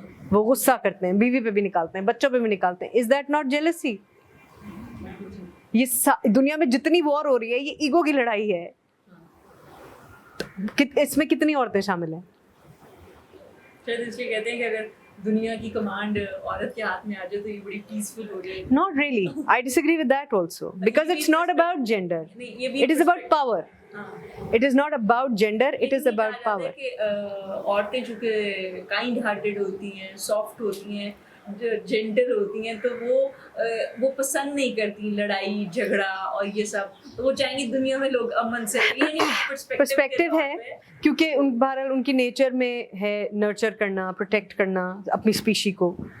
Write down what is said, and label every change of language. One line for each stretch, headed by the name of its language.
Urdu: وہ غصہ کرتے ہیں, بیوی پہ بھی نکالتے ہیں, بچوں پہ بھی نکالتے ہیں.
English: Is that not jealousy?
Urdu: یہ دنیا میں جتنی وار ہو رہی ہے یہ ایگو کی لڑائی ہے. اس میں کتنی عورتیں شامل ہیں؟ شاید اس لیے کہتے ہیں کہ اگر دنیا کی کمانڈ عورت کے ہاتھ میں آ جائے تو یہ بڑی پیسفل ہو رہی ہے.
English: Not really. I disagree with that also because it's not about gender. It is about power. It is not about gender. It is about power.
Urdu: عورتیں چونکہ کائنڈ ہارٹیڈ ہوتی ہیں, سافٹ ہوتی ہیں, جینڈر ہوتی ہیں, تو وہ پسند نہیں کرتی لڑائی جھگڑا اور یہ سب. تو وہ چاہیں گی دنیا میں لوگ امن سے. پرسپیکٹو ہے کیونکہ بہرحال ان کی نیچر میں ہے نرچر کرنا, پروٹیکٹ کرنا اپنی اسپیشی کو.